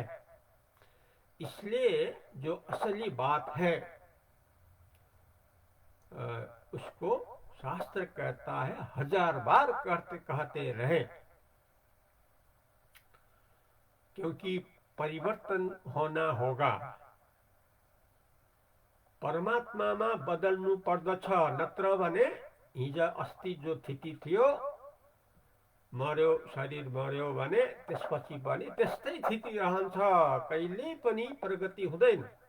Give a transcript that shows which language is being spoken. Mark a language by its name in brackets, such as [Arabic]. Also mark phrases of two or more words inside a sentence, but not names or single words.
[Hindi] इसलिए जो असली बात है उसको शास्त्र कहता है 1000 बार कहते रहे, क्योंकि परिवर्तन होना होगा। [Nepali] परमात्मामा बदल्नु पर्दछ, नत्र भने हिजो अस्ति जो स्थिति थियो, मर्यो, शरीर मर्यो भने त्यसपछि पनि त्यस्तै स्थिति रहन्छ, कहिल्यै पनि प्रगति हुँदैन।